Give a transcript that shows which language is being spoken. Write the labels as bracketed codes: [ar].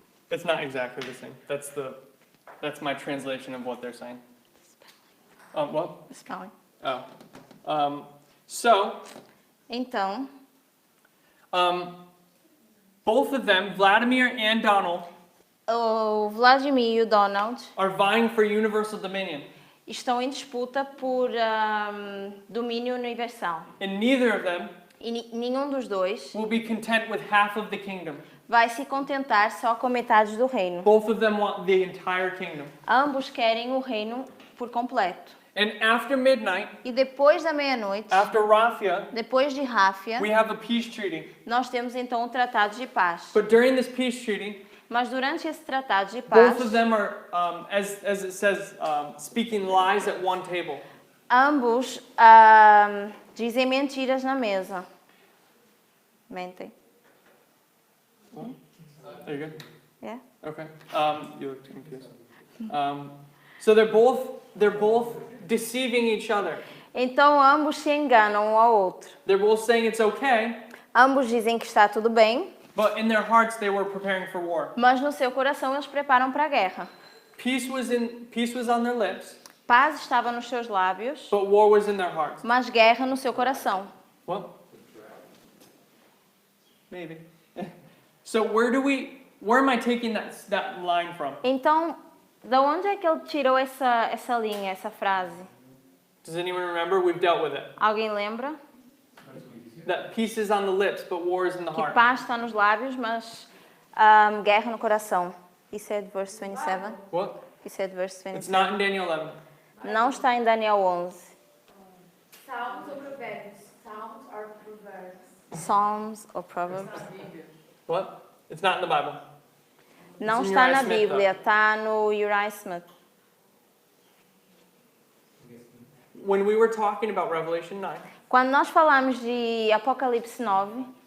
[en] It's not exactly the same. That's my translation of what they're saying. What? Spelling. Oh. So, [pt] Então, [en] both of them, Vladimir and Donald, [pt] o Vladimir e o Donald [en] are vying for universal dominion. [pt] estão em disputa por domínio universal. [en] And neither of them [pt] E nenhum dos dois [en] will be content with half of the kingdom. [pt] vai se contentar só com metade do reino. [en] Both of them want the entire kingdom. [pt] Ambos querem o reino por completo. [en] And after midnight, [pt] E depois da meia-noite, [en] after Raphia, [pt] depois de Ráfia, [en] we have a peace treaty. [pt] nós temos então um tratado de paz. [en] But during this peace treaty, [pt] Mas durante esse tratado de paz, [en] both of them are, as it says, speaking lies at one table. [pt] ambos dizem mentiras na mesa. Mentem. [en] There you go. Yeah? Okay. You look confused. So they're both deceiving each other. [pt] Então ambos se enganam um ao outro. [en] They're both saying it's okay, [pt] Ambos dizem que está tudo bem, [en] but in their hearts they were preparing for war. [pt] mas no seu coração eles preparam para a guerra. [en] Peace was on their lips, [pt] Paz estava nos seus lábios, [en] but war was in their hearts. [pt] mas guerra no seu coração. [en] What? Maybe. So where am I taking that line from? [pt] Então, da onde é que ele tirou essa linha, essa frase? [en] Does anyone remember? We've dealt with it. [pt] Alguém lembra? [en] That peace is on the lips, but war is in the [pt] Que [en] heart. [pt] paz está nos lábios, mas guerra no coração. [en] He said verse 27. What? He said verse It's 27. not in Daniel 11. [pt] Não está em Daniel 11. Salmos ou provérbios? Salmos [en] or proverbs? Psalms ou Proverbs. What? It's not in the Bible. [pt] Não [en] It's in [pt] está [en] Uriah [pt] na [en] Smith, [pt] Bíblia, está no Uriah Smith. [en] When we were talking about Revelation 9, [pt] Quando nós falamos de Apocalipse 9,